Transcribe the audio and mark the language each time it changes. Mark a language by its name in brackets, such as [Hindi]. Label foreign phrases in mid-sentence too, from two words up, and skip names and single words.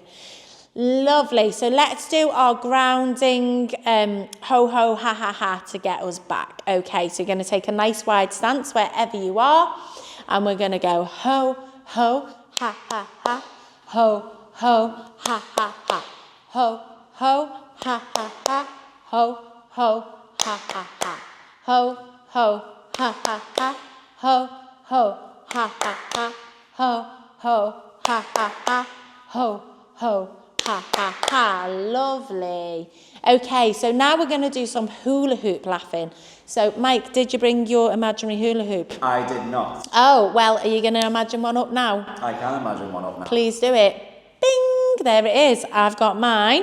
[English] Lovely. So let's do our grounding ho, ho, ha, ha, ha to get us back. Okay, so you're going to take a nice wide stance wherever you are. And we're going to go ho, ho, ha, ha, ha. Ho, ho, ha, ha, ha. ho, ho, ha, ha, ha, ho, ho, ha, ha, ha, ho, ho, ha, ha, ha, ho, ho, ha, ha, ha, ho, ho, ha, ha, ha, ho, ho, ha, ha, ha. Lovely. Okay, so now we're going to do some hula hoop laughing. So, Mike, did you bring your imaginary hula hoop? I did not. Oh, well, are you going to imagine one up now? I can imagine one up now. Please do it. Bing! There it is. I've got mine.